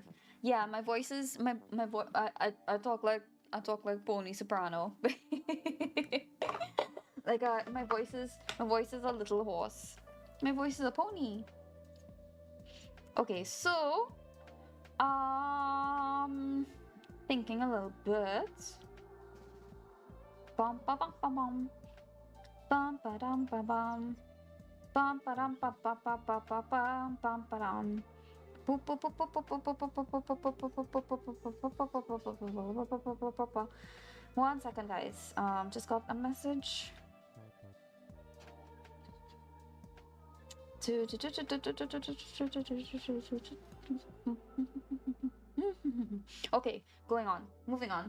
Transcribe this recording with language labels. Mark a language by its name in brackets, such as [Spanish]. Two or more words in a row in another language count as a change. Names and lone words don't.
[English] Yeah, my voice is my voice. I talk like pony soprano. Like my voice is a little horse. My voice is a pony. Okay, so thinking a little bit. Bum ba bum bum bum. Bum ba dum ba bum. Bum ba dum ba ba ba ba ba bum bum ba dum. One second, guys. Just got a message. Okay, going on, moving on.